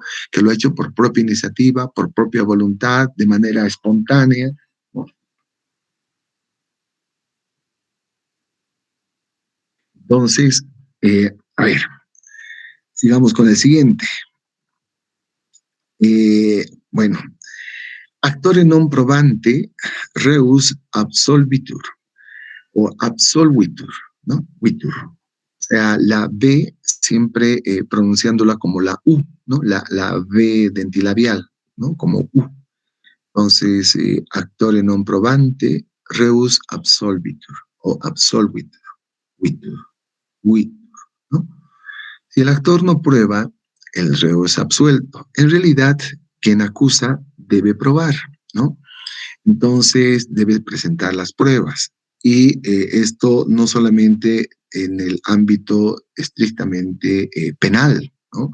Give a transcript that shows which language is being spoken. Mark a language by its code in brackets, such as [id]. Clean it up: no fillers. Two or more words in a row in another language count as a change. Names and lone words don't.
[es] Que lo ha hecho por propia iniciativa, por propia voluntad, de manera espontánea, ¿no? Entonces, a ver, sigamos con el siguiente. Bueno, [la] actore non probante reus absolvitur o absolvitur, [es] ¿no? Vitur. O sea, la B siempre pronunciándola como la U, ¿no? La B dentilabial, ¿no? Como U. Entonces, [la] actore non probante reus absolvitur o absolvitur, vitur, vitur, [es] ¿no? Si el actor no prueba, el reo es absuelto. En realidad, quien acusa debe probar, ¿no? Entonces, debe presentar las pruebas. Y esto no solamente en el ámbito estrictamente penal, ¿no?